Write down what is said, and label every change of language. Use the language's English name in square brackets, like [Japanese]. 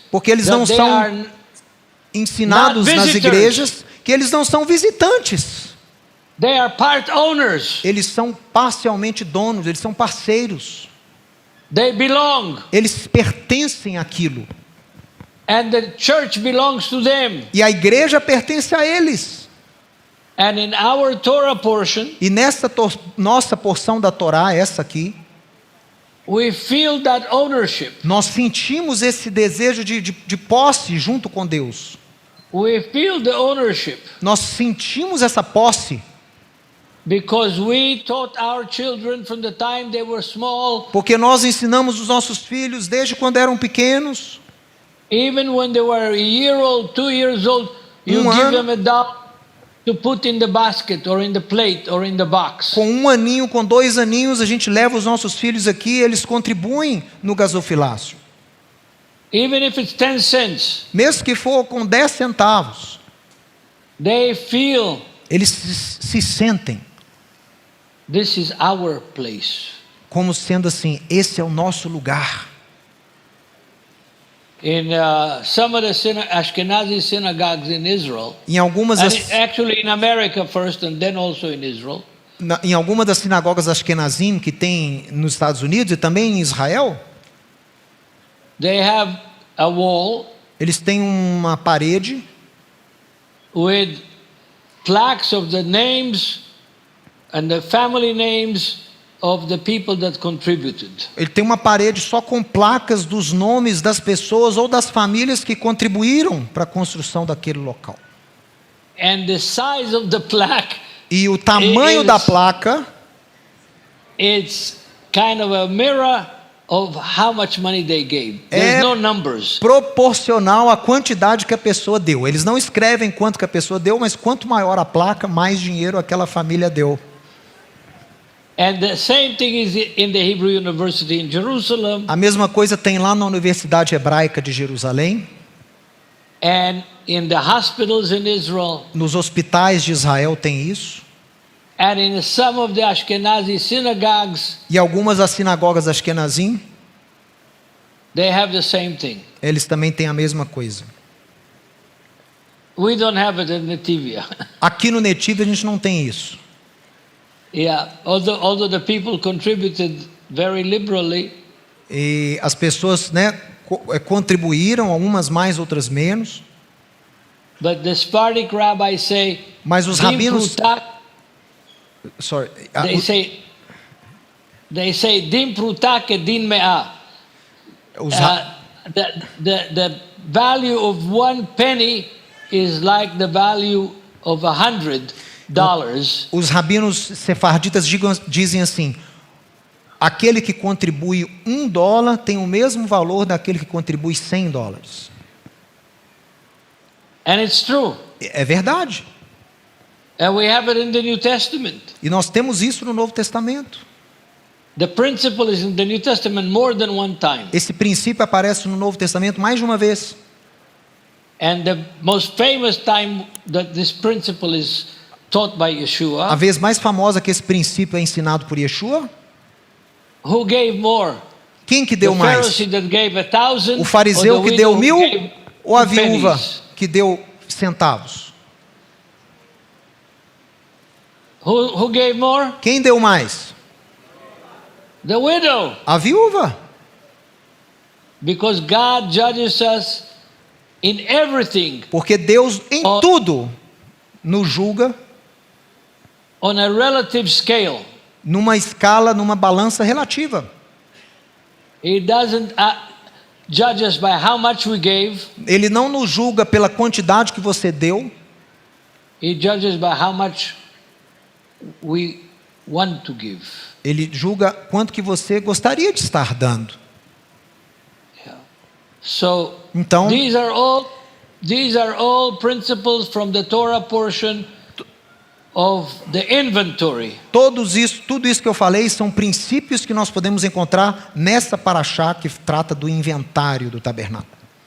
[Portuguese] porque eles [English] that [Portuguese] não [English] they [Portuguese] são [English] are [Portuguese] ensinados [English] not [Portuguese] nas [English] visitors. [Portuguese] igrejas que eles não são visitantes. [English] They are part owners. [Portuguese] Eles são parcialmente donos, eles são parceiros. [English] They belong. [Portuguese] Eles pertencem àquilo. [English] And the church belongs to them. [Portuguese] E a igreja pertence a eles. [English] And in our Torah portion, [Portuguese] E nessa nossa porção da Torá, essa aqui, [English] we feel that ownership. [Portuguese] nós sentimos esse desejo de posse junto com Deus. [English] We feel the ownership [Portuguese] Nós sentimos essa posse [English] because we taught our children from the time they were small, [Portuguese] porque nós ensinamos os nossos filhos desde quando eram pequenos. [English] even when they were a year old, 2 years old, you give [Portuguese] ano. [English] them a doll to put in the basket or in the plate or in the box. [Portuguese] Com 1 aninho, com 2 aninhos, a gente leva os nossos filhos aqui, eles contribuem no gasofilácio. [English] Even if it's 10 cents, [Portuguese] Mesmo que for com 10 centavos, [English] they feel [Portuguese] eles se sentem [English] this is our place. [Portuguese] como sendo assim, esse é o nosso lugar. [English] In some of the Ashkenazi synagogues in Israel, [Portuguese] Em algumas [English] and [Portuguese] das, [English] actually in America first and then also in Israel, [Portuguese] em alguma das sinagogas Ashkenazim que tem nos Estados Unidos e também em Israel, [English] they have a wall [Portuguese] eles têm uma parede [English] with plaques of the names and the family names of the people that contributed. [Portuguese] Ele tem uma parede só com placas dos nomes das pessoas ou das famílias que contribuíram para a construção daquele local. [English] And the size of the plaque, [Portuguese] E o tamanho da placa [English] it's kind of a mirror of how much money they gave. There's [Portuguese] É [English] no numbers. [Portuguese] proporcional à quantidade que a pessoa deu. Eles não escrevem quanto que a pessoa deu, mas quanto maior a placa, mais dinheiro aquela família deu. [English] And the same thing is in the Hebrew University in Jerusalem [Portuguese] A mesma coisa tem lá na Universidade Hebraica de Jerusalém, [English] and in the hospitals in Israel [Portuguese] nos hospitais de Israel tem isso, [English] and in some of the Ashkenazi synagogues, [Portuguese] e algumas das sinagogas Ashkenazim, [English] they have the same thing. [Portuguese] eles também têm a mesma coisa. [English] We don't have it in Netivia. [Portuguese] Aqui no Netiv a gente não tem isso. [English] Yeah, although the people contributed very liberally, [Portuguese] E as pessoas, né, contribuíram, algumas mais, outras menos, [English] but the Sephardic rabbis say, [Portuguese] mas os [Hebrew] "Dim [Portuguese] rabinos, [Hebrew] prutak," [English] sorry, they say [Hebrew] dim prutak e din me'ah. [Portuguese] os ra- [English] The value of 1 penny is like the value of $100. [Portuguese] os rabinos sefarditas dizem assim: aquele que contribui $1 tem o mesmo valor daquele que contribui $100. [English] And it's true. [Portuguese] É verdade. [English] And we have it in the New Testament. [Portuguese] E nós temos isso no Novo Testamento. [English] The principle is in the New Testament more than one time. [Portuguese] Esse princípio aparece no Novo Testamento mais de uma vez. [English] And the most famous time that this principle is taught by [Portuguese] A [English] Yeshua, [Portuguese] vez mais famosa que esse princípio é ensinado por Yeshua, [English] who gave more? [Portuguese] quem que [English] The [Portuguese] deu mais? [English] Pharisee that gave 1,000, [Portuguese] O fariseu [English] or the [Portuguese] que deu [English] widow [Portuguese] 1.000 [English] who gave [Portuguese] ou a [English] 2 [Portuguese] viúva [English] pennies? [Portuguese] que deu centavos? [English] Who gave more? [Portuguese] Quem deu mais? [English] The widow. [Portuguese] A viúva. [English] Because God judges us in everything [Portuguese] Porque Deus em Oh. tudo nos julga [English] on a relative scale. [Portuguese] numa escala, numa balança relativa. [English] He doesn't judge us by how much we gave. [Portuguese] Ele não nos julga pela quantidade que você deu, [English] He judges by how much we want to give. [Portuguese] ele julga quanto que você gostaria de estar dando. [English] So [Portuguese] Então, [English] these are all principles from the Torah portion of the inventory. [Portuguese] tudo isso que eu falei são princípios que nós podemos encontrar nessa paraxá que trata do inventário do tabernáculo.